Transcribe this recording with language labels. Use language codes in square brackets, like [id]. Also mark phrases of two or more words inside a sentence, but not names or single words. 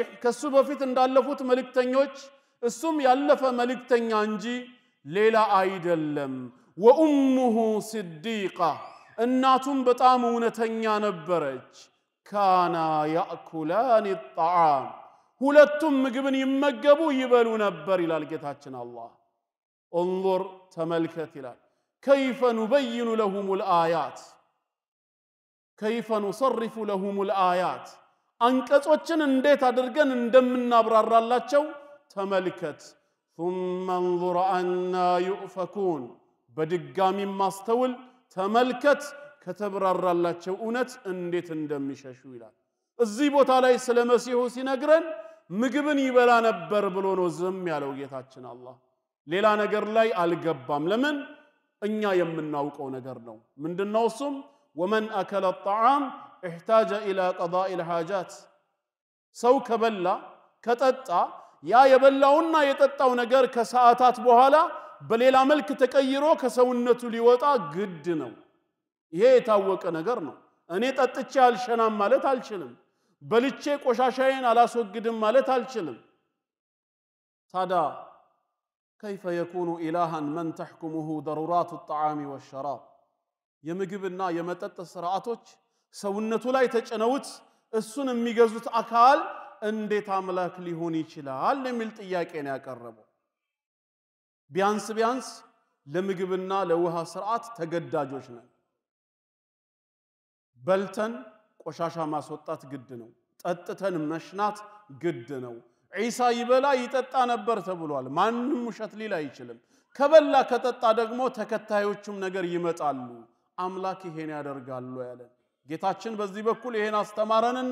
[am] ከሱ በፊት እንዳለፉት መልእክተኞች እሱም ያለፈ መልእክተኛ እንጂ ሌላ አይደለም [ar] وأمه صديقة [am] እናቱም በጣም እውነተኛ ነበረች [ar] كانا يأكلان [am] الطعام ሁለቱም ምግብን ይመገቡ ይበሉ ነበር ይላል ጌታችን አላህ انظر ተመልከት ይላል [ar] كيف نبين لهم الآيات كيف نصرف لهم الآيات [am] አንቀጾችን እንዴት አድርገን እንደምናብራራላቸው ተመልከት [ar] ثم انظر أنا يؤفكون [am] በድጋሚ ማስተውል ተመልከት ከተብራራላቸው እውነት እንዴት እንደሚሸሹ ይላል እዚህ ቦታ ላይ ስለ መሲሁ ሲነግረን ምግብን ይበላ ነበር ብሎ ነው ዝም ያለው ጌታችን አላህ ሌላ ነገር ላይ አልገባም ለምን እኛ የምናውቀው ነገር ነው ምንድነው እሱም [ar] ومن أكل الطعام احتاج إلى قضاء الحاجات [am] ሰው ከበላ ከጠጣ ያ የበላውና የጠጣው ነገር ከሰዓታት በኋላ በሌላ መልክ ተቀይሮ ከሰውነቱ ሊወጣ ግድ ነው ይሄ የታወቀ ነገር ነው እኔ ጠጥቼ አልሸናም ማለት አልችልም በልቼ ቆሻሻዬን አላስወግድም ማለት አልችልም ታዲያ [ar] كيف يكون إلها من تحكمه ضرورات الطعام والشراب [am] የምግብና የመጠጥ ስርዓቶች ሰውነቱ ላይ ተጨነውት እሱን የሚገዙት አካል እንዴት አምላክ ሊሆን ይችላል የሚል ጥያቄ ነው ያቀረበው ቢያንስ ለምግብና ለውሃ ስርዓት ተገዳጆች ነን በልተን ቆሻሻ ማስወጣት ግድ ነው ጠጥተን መሽናት ግድ ነው ዒሳ ይበላ ይጠጣ ነበር ተብሏል ማንንም ውሸት ሊል አይችልም ከበላ ከጠጣ ደግሞ ተከታዮቹም ነገር ይመጣሉ አምላክ ይሄን ያደርጋሉ ያለ ጌታችን በዚህ በኩል ይሄን አስተማረንና